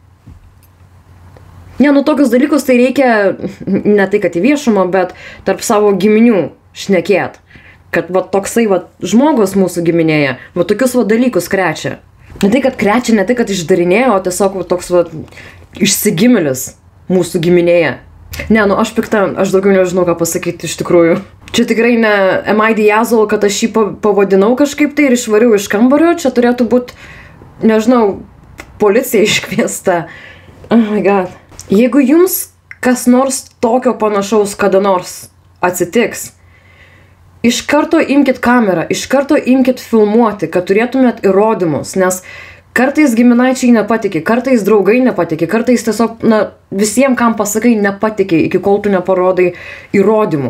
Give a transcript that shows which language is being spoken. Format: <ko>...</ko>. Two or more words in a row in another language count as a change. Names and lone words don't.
<lt>Tokius dalykus tai reikia, ne tai, kad į viešumą, bet tarp savo giminių šnekėt. Kad toksai žmogus mūsų giminėje, tokius dalykus krečia. Ne tai, kad krečia, ne tai, kad išdarinėjo, o tiesiog toks išsigimilis mūsų giminėje. Aš pikta, aš daugiau nežinau, ką pasakyti iš tikrųjų. Čia tikrai ne</lt> <en>am I the asshole,</en> <lt>kad aš jį pavadinau kažkaip tai ir išvariau iš kambario. Čia turėtų būti, nežinau, policija iškviesta.</lt> <en>Oh my god.</en> <lt>Jeigu jums kas nors tokio panašaus kada nors atsitiks, iš karto imkit kamerą, iš karto imkit filmuoti, kad turėtumėt įrodymus, nes kartais giminaičiai nepatikė, kartais draugai nepatikė, kartais tiesiog, visiems, kam pasakai, nepatikė, iki kol tu neparodai įrodymų.</lt>